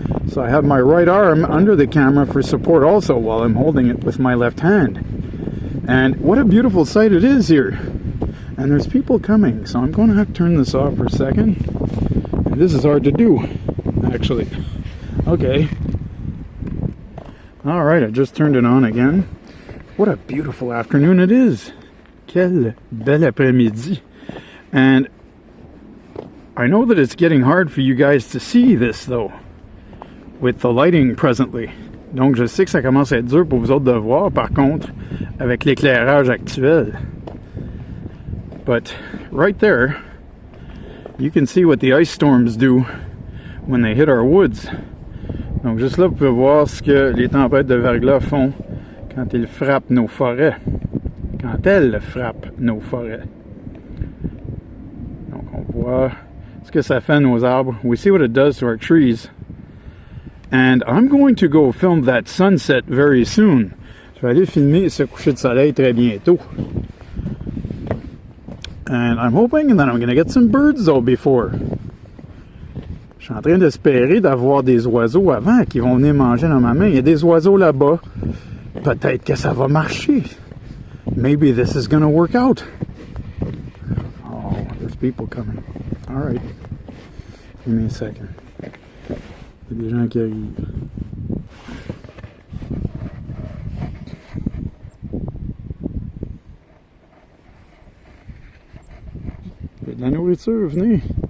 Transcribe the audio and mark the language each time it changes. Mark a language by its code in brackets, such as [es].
[en] So I have my right arm under the camera for support also while I'm holding it with my left hand. And what a beautiful sight it is here. And there's people coming, so I'm going to have to turn this off for a second. And this is hard to do, actually. Okay. All right, I just turned it on again. What a beautiful afternoon it is. [fr] Quel bel après-midi. [en] And I know that it's getting hard for you guys to see this, though, with the lighting presently. [fr] Donc, je sais que ça commence à être dur pour vous autres de voir, par contre, avec l'éclairage actuel. [en] But right there, you can see what the ice storms do when they hit our woods. [fr] Donc, juste là, vous pouvez voir ce que les tempêtes de verglas font quand ils frappent nos forêts. Quand elles frappent nos forêts. Donc, on voit ce que ça fait à nos arbres. [en] We see what it does to our trees. And I'm going to go film that sunset very soon. [fr] Je vais aller filmer ce coucher de soleil très bientôt. [en] And I'm hoping that I'm going to get some birds though before. [fr] Je suis en train d'espérer d'avoir des oiseaux avant qui vont venir manger dans ma main. Il y a des oiseaux là-bas. Peut-être que ça va marcher. [en] Maybe this is going to work out. Oh, there's people coming. All right. Give me a second. [fr] Il y a des gens qui arrivent. Il y a de la nourriture, venez.